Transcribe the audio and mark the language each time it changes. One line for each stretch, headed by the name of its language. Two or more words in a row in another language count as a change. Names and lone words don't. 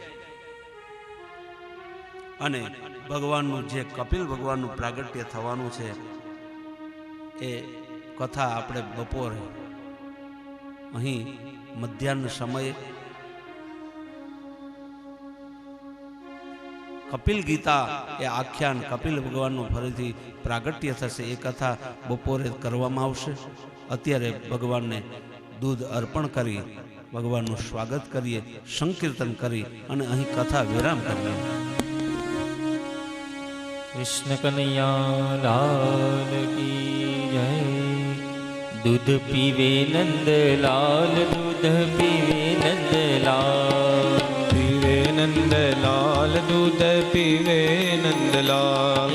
Gujarati: અને ભગવાનનું જે કપિલ ભગવાનનું પ્રાગટ્ય થવાનું છે એ કથા આપણે બપોરે અહીં મધ્યાહન સમયે કપિલ ગીતા એ આખ્યાન કપિલ ભગવાનનું ફરીથી પ્રાગટ્ય થશે. એ કથા બપોરે કરવામાં આવશે. અત્યારે ભગવાનને દૂધ અર્પણ કરી ભગવાનનું સ્વાગત કરીએ, સંકીર્તન કરી અને અહીં કથા વિરામ કરીએ.
Hindi: कृष्ण कन्हैया लाल की जय। दूध पीवे नंद लाल, दूध पीवे नंद लाल, पीवे नंद लाल, दूध पीवे नंद लाल।